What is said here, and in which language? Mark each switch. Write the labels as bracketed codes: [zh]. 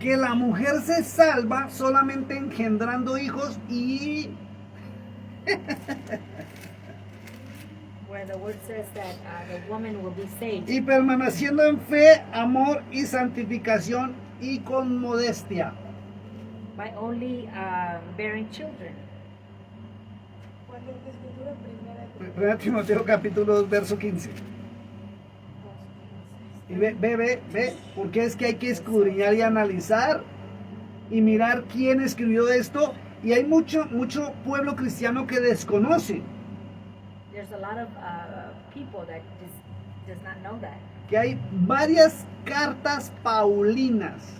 [es] que la mujer se salva solamente engendrando hijos y [en] where the word says that the woman will be saved [es] permaneciendo en fe, amor y santificación y con modestia. [en] by only bearing children. [es] ¿cuál es la escritura? Primera 1 de Timoteo capítulo 2, verso 15. Y ve, porque es que hay que escudriñar y analizar y mirar quién escribió esto. Y hay mucho pueblo cristiano que desconoce [en] There's a lot of people that does not know that. [es] que hay varias cartas paulinas